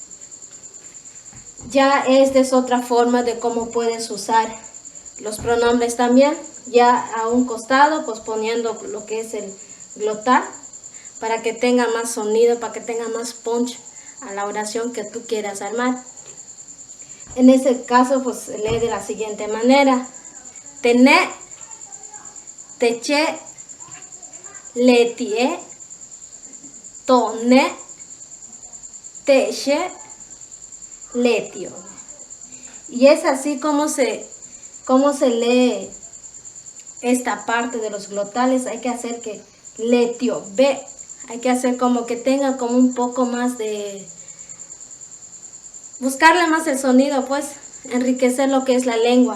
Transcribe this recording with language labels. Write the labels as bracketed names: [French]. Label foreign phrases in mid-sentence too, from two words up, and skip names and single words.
[Spanish] Ya esta es otra forma de cómo puedes usar los pronombres también, ya a un costado, pues poniendo lo que es el glotal, para que tenga más sonido, para que tenga más punch a la oración que tú quieras armar. En ese caso, pues se lee de la siguiente manera: tené, teché, letie, toné, teche, letio. Y es así como se lee esta parte de los glotales. Hay que hacer que letio, b, hay que hacer como que tenga como un poco más de, buscarle más el sonido, pues enriquecer lo que es la lengua.